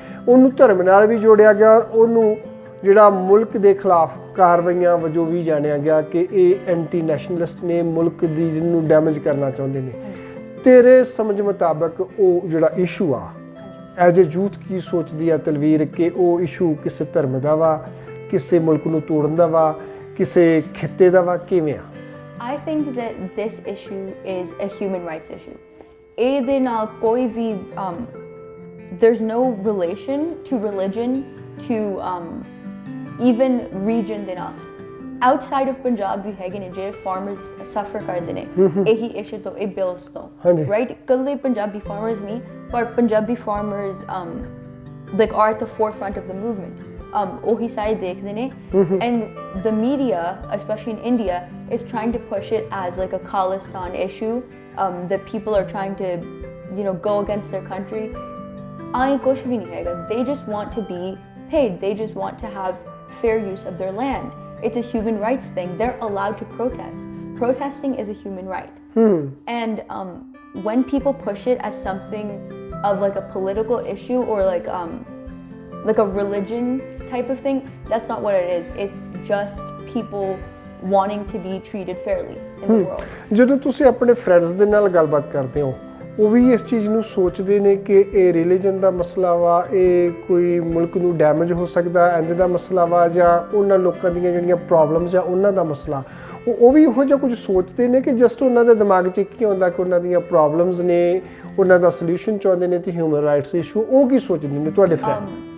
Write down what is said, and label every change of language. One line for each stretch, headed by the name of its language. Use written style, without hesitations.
Punjabi: ਉਹਨੂੰ ਧਰਮ ਨਾਲ ਵੀ ਜੋੜਿਆ ਗਿਆ, ਔਰ ਉਹਨੂੰ ਜਿਹੜਾ ਮੁਲਕ ਦੇ ਖਿਲਾਫ ਕਾਰਵਾਈਆਂ ਵਜੋਂ ਵੀ ਜਾਣਿਆ ਗਿਆ ਕਿ ਇਹ ਐਂਟੀ ਨੈਸ਼ਨਲਿਸਟ ਨੇ, ਮੁਲਕ ਦੀ ਜਿਹਨੂੰ ਡੈਮੇਜ ਕਰਨਾ ਚਾਹੁੰਦੇ ਨੇ। ਤੇਰੇ ਸਮਝ ਮੁਤਾਬਕ ਉਹ ਜਿਹੜਾ ਇਸ਼ੂ ਆ ਐਜ਼ ਏ ਯੂਥ ਕੀ ਸੋਚਦੀ ਆ ਤਲਵੀਰ ਕਿ ਉਹ ਇਸ਼ੂ ਕਿਸੇ ਧਰਮ ਦਾ ਵਾ, ਕਿਸੇ ਮੁਲਕ ਨੂੰ ਤੋੜਨ ਦਾ ਵਾ, ਕਿਸੇ ਖਿੱਤੇ ਦਾ ਵਾ, ਕਿਵੇਂ ਆ?
English: I think that this issue is a human rights issue.
Punjabi: ਇਹਦੇ ਨਾਲ ਕੋਈ ਵੀ
English: there's no relation to religion, to even region ਦੇ ਨਾਲ। outside of Punjab
Punjabi: ਵੀ ਹੈਗੇ ਨੇ ਜਿਹੜੇ farmers suffer ਕਰਦੇ ਨੇ ਇਹੀ issue ਤੋਂ, ਇਹ bills ਤੋਂ, right? ਕੱਲੇ ਪੰਜਾਬੀ farmers ਨਹੀਂ, ਪਰ Punjabi
English: farmers like are at the forefront of the movement.
Punjabi: ਉਹੀ ਸਾਰੇ ਦੇਖਦੇ ਨੇ,
English: and the media, especially in India, is trying to push it as like a Khalistan issue, that people are trying to, you know, go against their country. I
Hindi: kuch bhi nahi hai.
English: They just want to be paid. They just want to have fair use of their land. It's a human rights thing. They're allowed to protest. Protesting is a human right. And when people push it as something of like a political issue or like a religion type of thing, that's not what it is. It's just people wanting to be treated fairly in the world.
Punjabi: ਜਦੋਂ ਤੁਸੀਂ ਆਪਣੇ friends ਦੇ ਨਾਲ ਗੱਲਬਾਤ ਕਰਦੇ ਹੋ, ਉਹ ਵੀ ਇਸ ਚੀਜ਼ ਨੂੰ ਸੋਚਦੇ ਨੇ ਕਿ ਇਹ ਰਿਲੀਜਨ ਦਾ ਮਸਲਾ ਵਾ, ਇਹ ਕੋਈ ਮੁਲਕ ਨੂੰ ਡੈਮੇਜ ਹੋ ਸਕਦਾ ਇੰਜ ਦਾ ਮਸਲਾ ਵਾ, ਜਾਂ ਉਹਨਾਂ ਲੋਕਾਂ ਦੀਆਂ ਜਿਹੜੀਆਂ ਪ੍ਰੋਬਲਮਸ ਆ ਉਹਨਾਂ ਦਾ ਮਸਲਾ, ਉਹ ਵੀ ਇਹੋ ਜਿਹਾ ਕੁਝ ਸੋਚਦੇ ਨੇ ਕਿ ਜਸਟ ਉਹਨਾਂ ਦੇ ਦਿਮਾਗ 'ਚ ਕੀ ਹੁੰਦਾ ਕਿ ਉਹਨਾਂ ਦੀਆਂ ਪ੍ਰੋਬਲਮਸ ਨੇ, ਉਹਨਾਂ ਦਾ ਸੋਲੂਸ਼ਨ ਚਾਹੁੰਦੇ ਨੇ ਤੇ ਹਿਊਮਨ ਰਾਈਟਸ ਇਸ਼ੂ, ਉਹ ਕੀ ਸੋਚਦੇ ਨੇ ਤੁਹਾਡੇ ਫਰੈਂਡ?